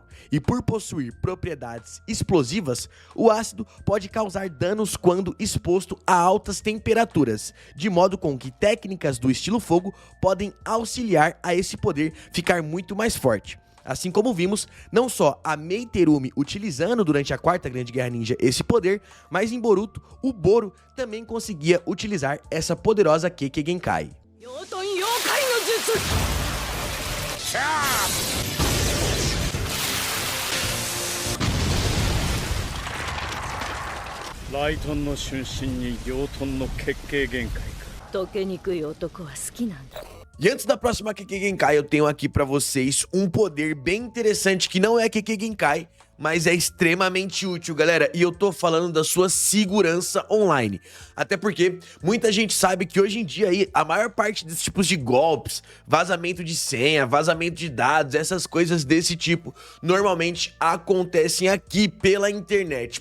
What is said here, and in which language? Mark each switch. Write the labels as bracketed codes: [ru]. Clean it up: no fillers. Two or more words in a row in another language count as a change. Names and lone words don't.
[pt] E por possuir propriedades explosivas, o ácido pode causar danos quando exposto a altas temperaturas, de modo com que técnicas do estilo fogo podem auxiliar a esse poder ficar muito mais forte. Assim como vimos, não só a Meiterumi utilizando durante a Quarta Grande Guerra Ninja esse poder, mas em Boruto, o Boro também conseguia utilizar essa poderosa Kekkei. [ja] 雷遁の瞬身に溶遁の血継限界か. 溶けにくい男は好きなんだ. [pt] E antes da próxima Kekkei, eu tenho aqui pra vocês um poder bem interessante que não é Kekkei, mas é extremamente útil, galera. E eu tô falando da sua segurança online. Até porque muita gente sabe que hoje em dia aí, a maior parte desses tipos de golpes, vazamento de senha, vazamento de dados, essas coisas desse tipo, normalmente acontecem aqui pela internet.